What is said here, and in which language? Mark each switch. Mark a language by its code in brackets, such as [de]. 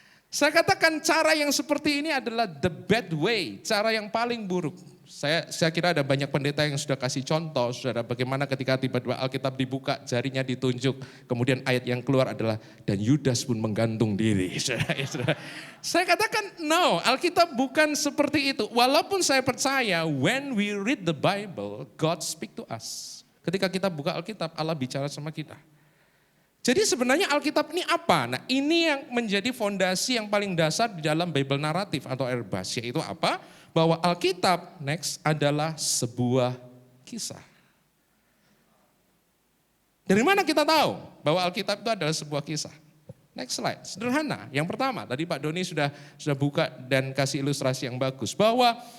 [id] Saya katakan cara yang seperti ini adalah [en] the bad way, [id] cara yang paling buruk. Saya kira ada banyak pendeta yang sudah kasih contoh, saudara, bagaimana ketika tiba-tiba Alkitab dibuka, jarinya ditunjuk, kemudian ayat yang keluar adalah, dan Yudas pun menggantung diri. Saudara. Saya katakan, no, Alkitab bukan seperti itu. Walaupun saya percaya, [en] when we read the Bible, God speak to us. [id] Ketika kita buka Alkitab, Allah bicara sama kita. Jadi sebenarnya Alkitab ini apa? Nah, ini yang menjadi fondasi yang paling dasar di dalam Bible naratif atau Airbus, yaitu apa? Bahwa Alkitab next adalah sebuah kisah. Dari mana kita tahu bahwa Alkitab itu adalah sebuah kisah? [en] Next slide, [id] sederhana. Yang pertama, tadi Pak Doni sudah buka dan kasih ilustrasi yang bagus. Bahwa